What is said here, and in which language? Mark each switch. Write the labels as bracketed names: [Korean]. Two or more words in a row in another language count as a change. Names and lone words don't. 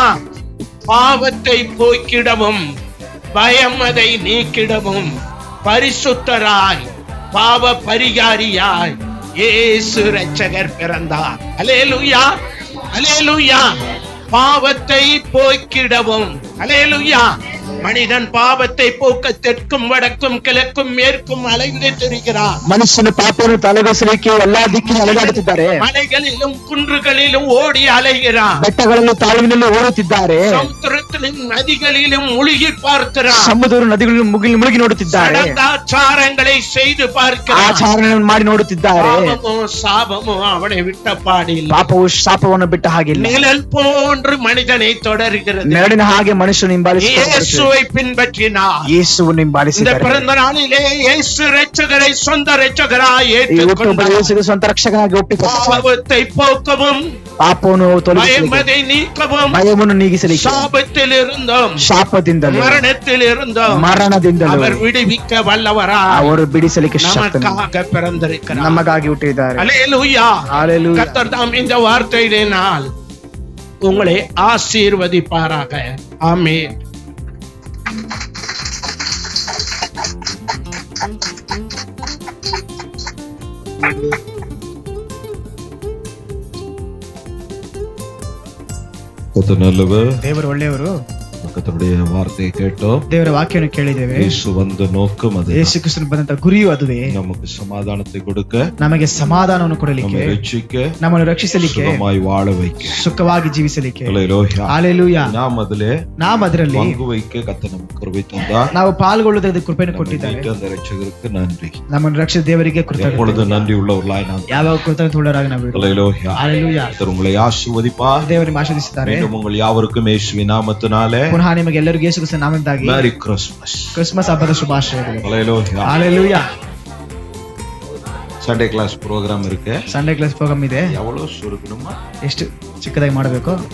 [Tamil] பாவத்தை போக்கிடவும் பயம் அதை நீக்கிடவும் பரிசுத்தராய் பாவ பரிகாரியாய் இயேசு இரட்சகர் பிறந்தார். அல்லேலூயா, அல்லேலூயா. பாவத்தை போக்கிடவும். அல்லேலூயா. மனிதன் பாவத்தை போக்க தெற்கும் வடக்கும் கிழக்கும் மேற்கும் அலைந்து திரிகிறான். [Kannada] ಮನುಷ್ಯನು ಪಾಪವನ್ನು ತಲೆಗೊಸಲಿಕ್ಕೆ ಎಲ್ಲಾ ದಿಕ್ಕಿನ ಅಲೆದಾಡುತ್ತಿದ್ದಾರೆ. [Tamil] மலைகளிலும் குன்றுகளிலும் ஓடி அலைகிறான். [Kannada] ಬೆಟ್ಟಗಳಲ್ಲೂ ತಾಳುವಿನಲ್ಲೂ ಓಡುತ್ತಿದ್ದಾರೆ. [Tamil] சமுத்திரத்திலும் நதிகளிலும் முழுகி பார்க்கிறான். [Kannada] ಸಮುದ್ರ ನದಿಗಳನ್ನು ಮುಳುಗಿ ನೋಡುತ್ತಿದ್ದಾರೆ. [Tamil] ஆச்சாரங்களை செய்து பார்க்கிறான். [Kannada] ಆಚರಣೆಯನ್ನು ಮಾಡಿ ನೋಡುತ್ತಿದ್ದಾರೆ. [Tamil] பாவமும் சாபமும் அவனை விட்ட பாடிಲ್ಲ. [Kannada] ಪಾಪವು ಶಾಪವನ್ನು ಬಿಟ್ಟ ಹಾಗಿಲ್ಲ. [Tamil] நிழல் போன்று மனிதனை தொடர்கிறது. [Kannada] ನೆರಳಿನ ಹಾಗೆ ಮನುಷ್ಯನು ಹಿಂಬಾಲಿಸುತ್ತಾನೆ. [Tamil] இயேசுவை பின்பற்றினார். [Kannada] ಯೇಸುವನ್ನು [Tamil] இந்த [Kannada] ಹಿಂಬಾಲಿಸಿದ್ದಾರೆ. [Tamil] பிறந்த நாளிலே இயேசு இரட்சகரை சொந்த இரட்சகராய் [Kannada] ಯೇಸುವಿಗೆ [Tamil] ஏற்றுக்கொண்டார். [Kannada] ಸ್ವಂತ ರಕ್ಷಕನಾಗಿ ಒಪ್ಪಿಕೊಂಡರು. [Tamil] பாவத்தை போக்கவும் [Kannada] ಪಾಪವನ್ನು ತೊಲಗಿಸಲಿಕ್ಕೆ, [Tamil] பயமதை நீக்கவும் [Kannada] ಭಯವನ್ನು ನೀಗಿಸಲಿಕ್ಕೆ, [Tamil] சாபத்தில் இருந்தும் [Kannada] ಶಾಪದಿಂದಲೂ [Tamil] மரணத்தில் இருந்தும் [Kannada] ಮರಣದಿಂದಲೂ [Tamil] அவர் விடுவிக்க வல்லவரா [Kannada] ಅವರು ಬಿಡಿಸಲಿಕ್ಕೆ ಶಕ್ತನು [Tamil] நமக்காக பிறந்திருக்கிறார். [Kannada] ನಮಗಾಗಿ ಹುಟ್ಟಿದ್ದಾರೆ. [Tamil] அல்லேலூயா. [Kannada] ஹalleluya. [Tamil] கர்த்தர் தாம் இந்த வார்த்தையினால் உங்களை ஆசீர்வதிப்பாராக. ஆமென். கர்த்தர் நல்லவர். [Kannada] ದೇವರು ಒಳ್ಳೆಯವರು. [Tamil] கர்த்தருடைய வார்த்தையை கேட்டோம். [Kannada] ದೇವರ ವಾಕ್ಯವನ್ನು ಕೇಳಿದ್ದೇವೆ. [Tamil] இயேசு வந்த நோக்கம் அது. [Kannada] ಯೇಸು ಕ್ರಿಸ್ತನು ಬಂದಂತ ಗುರಿಯು ಅದುವೇ. [Tamil] நமக்கு சமாதானத்தை கொடுக்க, [Kannada] ನಮಗೆ ಸಮಾಧಾನವನ್ನು [Tamil] நம்மை [Kannada] ಕೊಡಲಿಕ್ಕೆ, [Tamil] ரட்சிக்க, [Kannada] ನಮ್ಮನ್ನು ರಕ್ಷಿಸಲಿಕ್ಕೆ, [Tamil] சுகமாய் வாழ வைக்க. [Kannada] ಸುಖವಾಗಿ ಜೀವಿಸಲಿಕ್ಕೆ. [Tamil] ஹalleluya. [Kannada] ಹalleluya. [Tamil] நாம் அதிலே [Kannada] ನಾವು ಅದರಲ್ಲಿ [Tamil] பங்கு வைக்க கர்த்தர் நமக்கு கிருபை தந்தார். [Kannada] ನಾವು ಪಾಲ್ಗೊಳ್ಳುವುದಕ್ಕೆ ಕೃಪೆಯನ್ನು ಕೊಟ್ಟಿದ್ದಾರೆ. [Tamil] நம்மை மீட்ட அந்த ரட்சகருக்கு நன்றி. [Kannada] ನಮ್ಮನ್ನು ರಕ್ಷಿಸಿದ ದೇವರಿಗೆ [Tamil] எப்பொழுது [Kannada] ಕೃತಜ್ಞತೆ. [Tamil] நன்றி உள்ளவர்களாய் நாம். [Kannada] ಯಾವಾಗ ಕೃತಜ್ಞತೆಯುಳ್ಳವರಾಗಿ ನಾವು ಇರುತ್ತೇವೆ. [Tamil] ஹalleluya. [Kannada] ಹalleluya. [Tamil] கர்த்தர் உங்களை ஆசீர்வதிப்பார். [Kannada] ದೇವರು ನಿಮ್ಮನ್ನು ಆಶೀರ್ವದಿಸುತ್ತಾರೆ. [Tamil] மீண்டும் உங்கள் யாவருக்கும் இயேசுவின் நாமத்தினாலே [Kannada] ಪುನಃ ನಿಮಗೆ ಎಲ್ಲರಿಗೂ ಯೇಸು ಕ್ರಿಸ್ತನ ನಾಮದಿಂದಾಗಿ [English] Merry Christmas. [Kannada] ಕ್ರಿಸ್ಮಸ್ ಹಬ್ಬದ ಶುಭಾಶಯಗಳು. [Tamil] ஹalleluya. [Kannada] ಹalleluya. [English] Sunday class program இருக்கு. Sunday class program ಇದೆ. [Tamil] எவ்வளவு சுருக்கணுமா? [Kannada] ಎಷ್ಟು ಚಿಕ್ಕದಾಗಿ ಮಾಡಬೇಕು?